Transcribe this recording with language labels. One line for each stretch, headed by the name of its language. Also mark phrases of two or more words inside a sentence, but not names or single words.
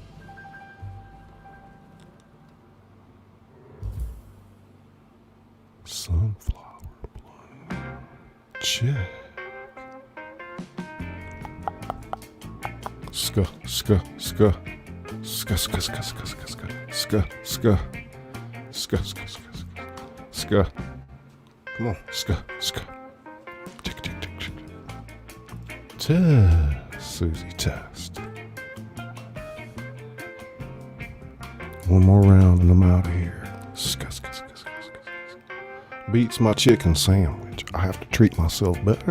English: Sunflower bloom. Check. Ska, ska, ska. Ska, ska, ska, ska, ska, ska. Ska, ska. Ska, ska, ska, ska. Ska. Come on, ska, ska. Tick, tick, tick, tick. Test, Susie, test. One more round and I'm out of here. Ska, ska, ska, ska, ska, ska. Beats my chicken sandwich. I have to treat myself better.